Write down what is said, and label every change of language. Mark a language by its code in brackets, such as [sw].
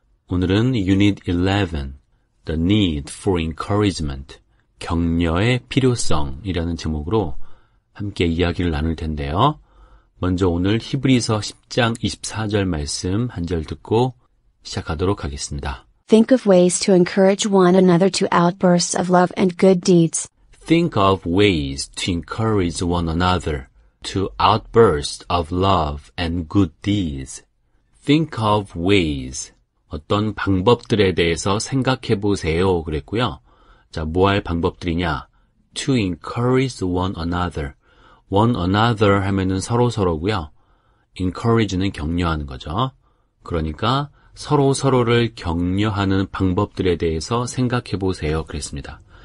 [ko] 오늘은 Unit 11, The Need for Encouragement, 격려의 필요성이라는 제목으로 함께 이야기를 나눌 텐데요. 먼저 오늘 히브리서 10장 24절 말씀 한 절 듣고 시작하도록 하겠습니다. [en] Think of ways to encourage one another to outbursts of love and good deeds. Think of ways to encourage one another to outbursts of love and good deeds. Think of ways. [ko] 어떤 방법들에 대해서 생각해 보세요. 그랬고요. 자, 뭐 할 방법들이냐? [en] To encourage one another. [ko] One another 하면은 서로고요. encourage는 격려하는 거죠. 그러니까 서로를 격려하는 방법들에 대해서 생각해 보세요. 그랬습니다.